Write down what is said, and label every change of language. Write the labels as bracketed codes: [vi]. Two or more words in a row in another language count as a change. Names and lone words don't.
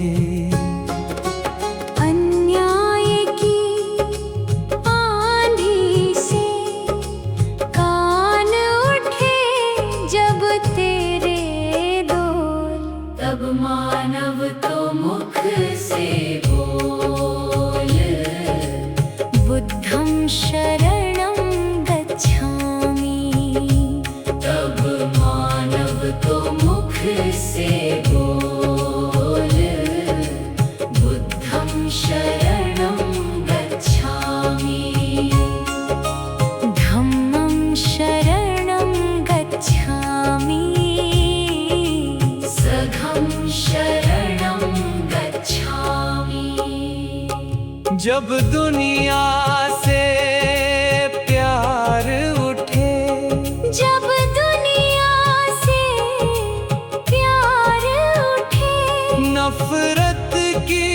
[hi] मानव तो मुख से बोल, [pi] बुद्धं शरणं गच्छामि। [hi] तब मानव तो मुख से बोल, [pi] बुद्धं शरणं गच्छामि। धम्मं शरणं गच्छामि। शरणं गच्छामि। [hi] जब दुनिया से प्यार उठे, जब दुनिया से प्यार उठे, नफरत